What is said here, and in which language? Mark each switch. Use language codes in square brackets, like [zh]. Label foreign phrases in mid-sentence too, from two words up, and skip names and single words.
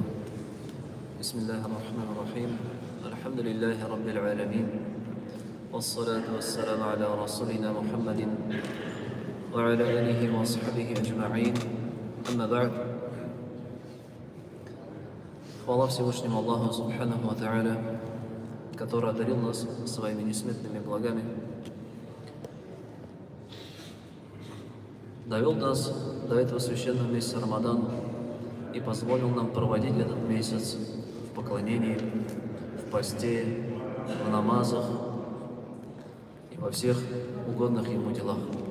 [ar] بسم الله الرحمن الرحيم. الحمد لله رب العالمين، والصلاة والسلام على رسولنا محمد وعلى آله وصحبه أجمعين. أما بعد. [ru] Хвала Всевышнему Аллаху [ar] سبحانه وتعالى, [ru] который одарил нас своими несметными благами, довел нас до этого священного месяца Рамадан и позволил нам проводить этот месяц в поклонении, в посте, в намазах и во всех угодных Ему делах.